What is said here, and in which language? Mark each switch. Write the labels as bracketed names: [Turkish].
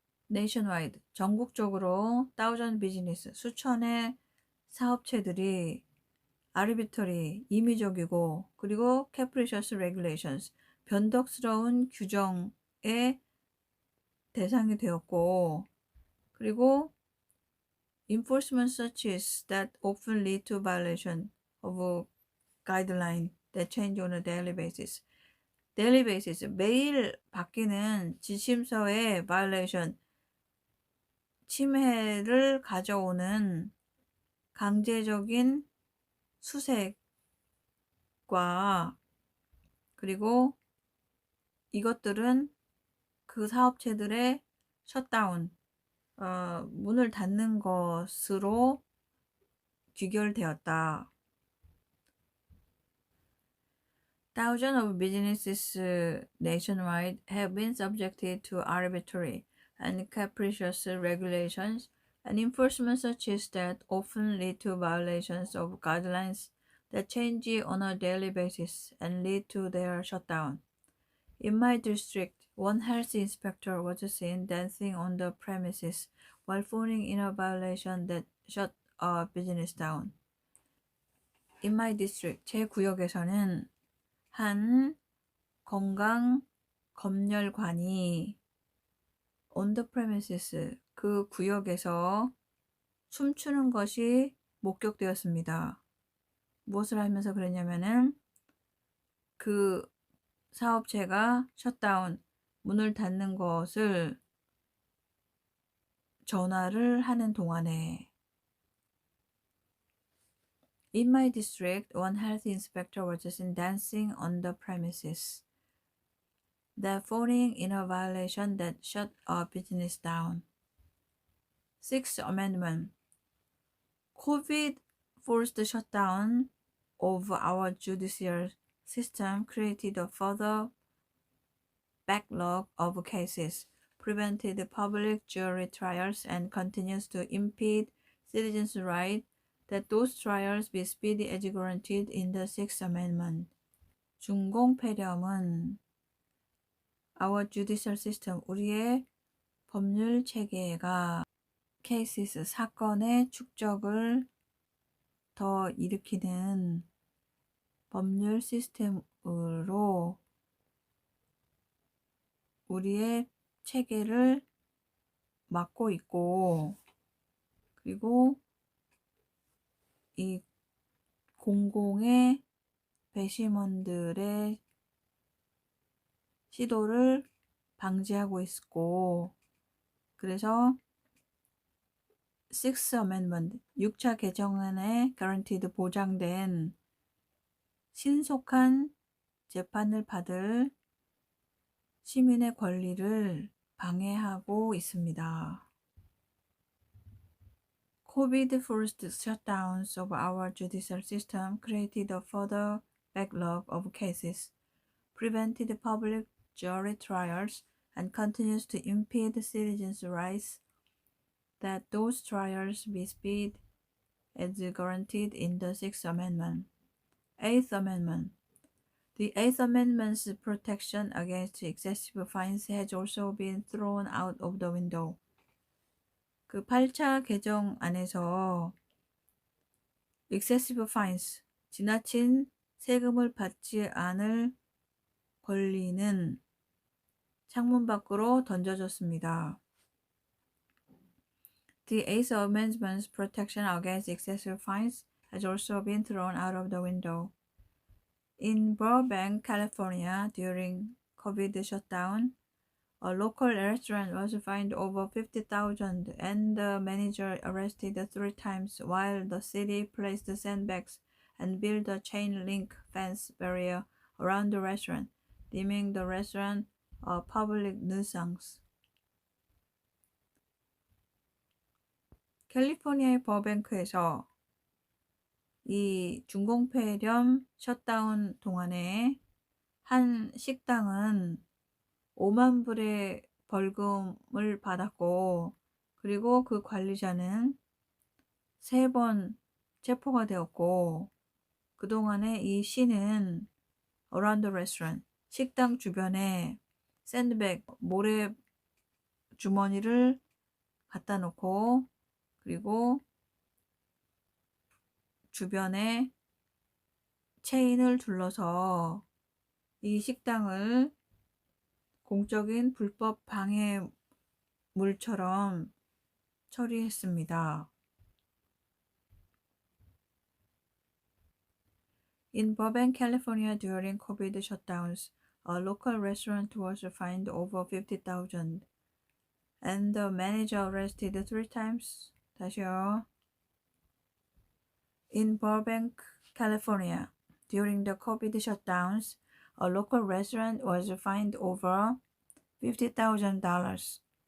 [English] Nationwide, [Korean] 전국적으로 [English] thousand business, [Korean] 수천의 사업체들이 [English] arbitrary, [Korean] 임의적이고, 그리고 [English] capricious regulations, [Korean] 변덕스러운 규정의 대상이 되었고, 그리고 [English] enforcement such as that often lead to violation of a guideline that change on a daily basis. daily basis, [Korean] 매일 바뀌는 지침서의 violation, 침해를 가져오는 강제적인 수색과, 그리고 이것들은 그 사업체들의 셧다운, 문을 닫는 것으로 귀결되었다. [English] Thousands of businesses nationwide have been subjected to arbitrary and capricious regulations and enforcement such as that often lead to violations of guidelines that change on a daily basis and lead to their shutdown. In my district, one health inspector was seen dancing on the premises while phoning in a violation that shut a business down. In my district, [Korean] 제 구역에서는 한 건강 검열관이 [English] on the premises, [Korean] 그 구역에서 춤추는 것이 목격되었습니다. 무엇을 하면서 그랬냐면은 그 사업체가 셧다운, 문을 닫는 것을 전화를 하는 동안에 [English] In my district, one health inspector was seen dancing on the premises, that falling in a violation that shut a business down. Sixth Amendment. COVID forced shutdown of our judicial system created a further backlog of cases, prevented public jury trials, and continues to impede citizens' right that those trials be speedy as guaranteed in the Sixth Amendment. [Korean] 준공폐렴은 [English] our judicial system, [Korean] 우리의 법률 체계가 cases, 사건의 축적을 더 일으키는 법률 시스템으로 우리의 체계를 막고 있고, 그리고 이 공공의 배심원들의 시도를 방지하고 있고, 그래서 Sixth Amendment, 6차 개정안에 guaranteed 보장된 신속한 재판을 받을 시민의 권리를 방해하고 있습니다. [English] COVID-forced shutdowns of our judicial system created a further backlog of cases, prevented public jury trials, and continues to impede citizens' rights that those trials be speedy as guaranteed in the Sixth Amendment. Eighth Amendment. The Eighth Amendment's protection against excessive fines has also been thrown out of the window. [Korean] 그 8차 개정 안에서 [English] excessive fines, [Korean] 지나친 세금을 받지 않을 권리는 창문 밖으로 던져졌습니다. [English] The Eighth Amendment's protection against excessive fines has also been thrown out of the window. In Burbank, California, during COVID shutdown, a local restaurant was fined over $50,000 and the manager arrested 3 times while the city placed sandbags and built a chain-link fence barrier around the restaurant, deeming the restaurant a public nuisance. [Korean] 캘리포니아의 버뱅크에서 이 준공폐렴 셧다운 동안에 한 식당은 5만 불의 벌금을 받았고, 그리고 그 관리자는 3번 체포가 되었고, 그동안에 이 시는 [English] around the restaurant, [Korean] 식당 주변에 샌드백, 모래 주머니를 갖다 놓고, 그리고 주변에 체인을 둘러서 이 식당을 공적인 불법 방해물처럼 처리했습니다. [English] In Burbank, California, during COVID shutdowns, a local restaurant was fined over $50,000 and the manager arrested 3 times. [Korean] 다시요. [English] In Burbank, California, during the COVID shutdowns, a local restaurant was fined over $50,000.